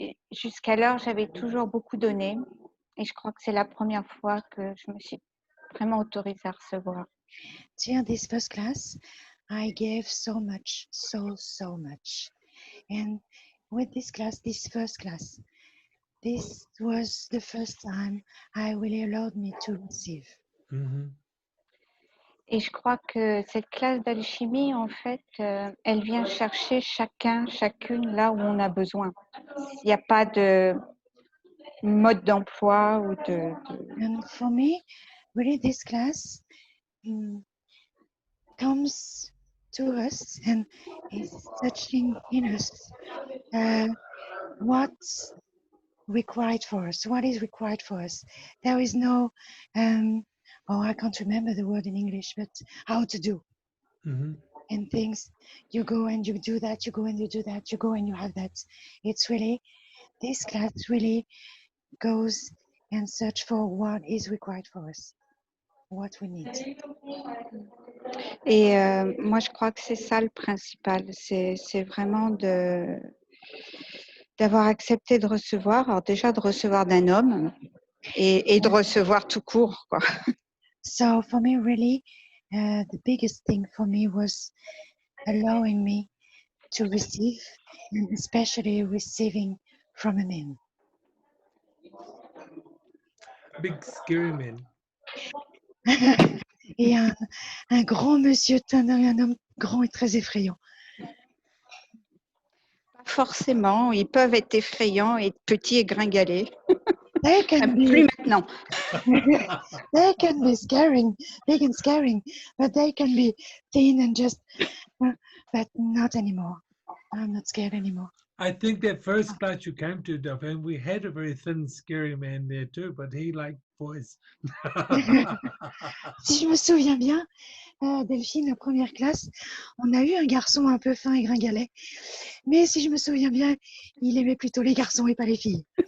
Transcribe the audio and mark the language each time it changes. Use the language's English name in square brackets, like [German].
[French] Jusqu'alors, j'avais toujours beaucoup donné. Et je crois que c'est la première fois que je me suis vraiment autorisée à recevoir. [English] During this first class, I gave so much, so much. And with this class, this first class, this was the first time I really allowed me to receive. Mm-hmm. [French] Et je crois que cette classe d'alchimie, en fait, elle vient chercher chacune là où on a besoin. Il n'y a pas de mode d'emploi ou de... [English] And for me, really this class comes to us and is touching in us what's required for us, what is required for us. There is no, I can't remember the word in English, but how to do. Mm-hmm. And things, you go and you do that, you go and you do that, you go and you have that. It's really, this class really goes and search for what is required for us, what we need. [French] Et moi, je crois que c'est ça le principal. C'est vraiment d'avoir accepté de recevoir. Alors déjà, de recevoir d'un homme et de recevoir tout court, quoi. [English] So for me, really, the biggest thing for me was allowing me to receive, and especially receiving from a man. Big scary man. [French] Et un grand monsieur, un homme grand et très effrayant. Pas forcément. Ils peuvent être effrayants et petits et gringalés. [English] They can [French] Plus [English] be, [French] maintenant. [English] they can be scaring, big and scaring, but they can be thin and just, but not anymore. I'm not scared anymore. I think that first class you came to, Delphine, we had a very thin, scary man there too, but he liked boys. [French] Si je me souviens bien, Delphine, la première classe, on a eu un garçon un peu fin et gringalet. Mais si je me souviens bien, il aimait plutôt les garçons et pas les filles.